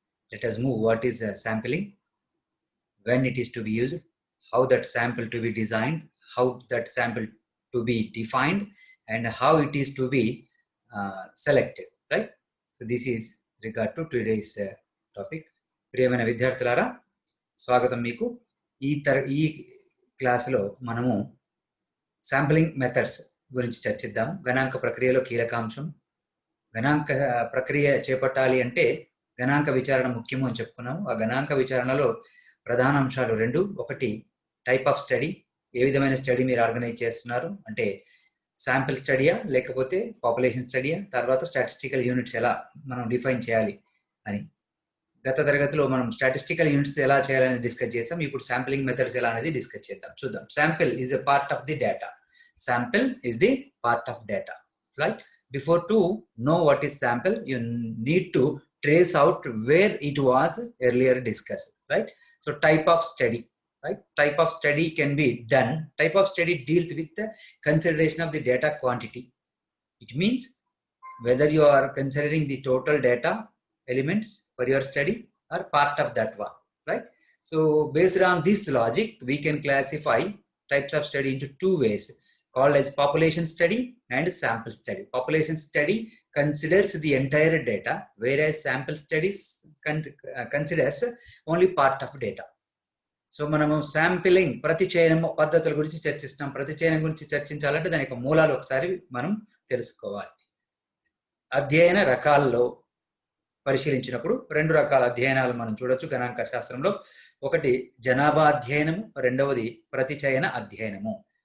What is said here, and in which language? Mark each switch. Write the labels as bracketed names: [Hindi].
[English] Let us move what is sampling, when it is to be used, how that sample to be designed, how that sample to be defined, and how it is to be selected, right? So this is regard to today's topic. [Telugu] ప్రియమైన విద్యార్థులారా, స్వాగతం మీకు. ఈ క్లాసులో మనము sampling methods గురించి చర్చిద్దాము. గణాంక ప్రక్రియలో కీలకాంశం. గణాంక ప్రక్రియ చేపట్టాలి అంటే గణాంక విచారణ ముఖ్యము అని చెప్పుకున్నాము. ఆ గణాంక విచారణలో ప్రధాన అంశాలు రెండు. ఒకటి [English] type of study, [Telugu] ఏ విధమైన స్టడీ మీరు ఆర్గనైజ్ చేస్తున్నారు, అంటే శాంపిల్ స్టడీయా లేకపోతే పాపులేషన్ స్టడీయా, తర్వాత స్టాటిస్టికల్ యూనిట్స్ ఎలా మనం డిఫైన్ చేయాలి అని. గత తరగతిలో మనం స్టాటిస్టికల్ యూనిట్స్ ఎలా చేయాలని డిస్కస్ చేసాం. ఇప్పుడు శాంప్లింగ్ మెథడ్స్ ఎలా అనేది డిస్కస్ చేద్దాం. చూద్దాం. [English] Sample is a part of the data. Sample is the part of data, right? Before to know what is sample, you need to trace out where it was earlier discussed, right? So type of study, right? Type of study can be done. Type of study deals with the consideration of the data quantity. It means whether you are considering the total data elements for your study or part of that one, right? So based on this logic, we can classify types of study into two ways, called as population study and sample study. Population study considers the entire data, whereas sample studies considers only part of data. [Telugu] So మనము sampling ప్రతిచయనం పద్ధతుల గురించి చర్చిస్తున్నాం. ప్రతిచయనం గురించి చర్చించాలంటే దాని యొక్క మూలాలు ఒకసారి మనం తెలుసుకోవాలి. అధ్యయన రకాల్లో పరిశీలించినప్పుడు రెండు రకాల అధ్యయనాలు మనం చూడొచ్చు గణాంక శాస్త్రంలో. ఒకటి జనాభా అధ్యయనము, రెండవది ప్రతిచయన అధ్యయనము.